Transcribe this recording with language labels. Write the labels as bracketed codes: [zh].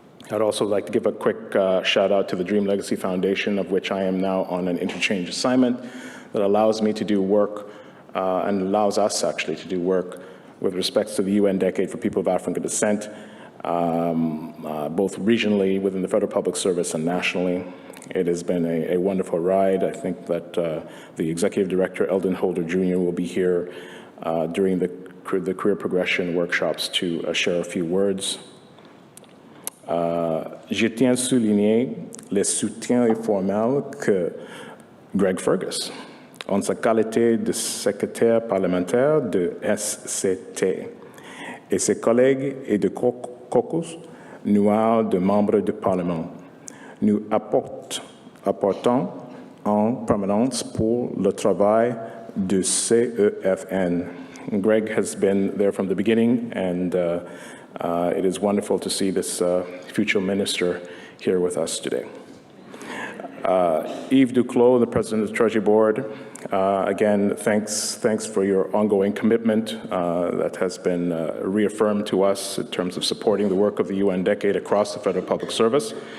[en] I'd also like to give a quick shout out to the Dream Legacy Foundation, of which I am now on an interchange assignment that allows me to do work and allows us actually to do work with respect to the UN Decade for People of African Descent, both regionally within the Federal Public Service and nationally. It has been a wonderful ride. I think that the Executive Director, Eldon Holder Jr., will be here during the career progression workshops to share a few words. [fr] Je tiens à souligner le soutien informel que Greg Fergus, en sa qualité de secrétaire parlementaire de SCT, et ses collègues et de caucus noirs de membres du Parlement, nous apportons en permanence pour le travail de CEFN. [en] Greg has been there from the beginning, and it is wonderful to see this future minister here with us today. Yves Duclos, the President of the Treasury Board, again, thanks for your ongoing commitment that has been reaffirmed to us in terms of supporting the work of the UN Decade across the Federal Public Service.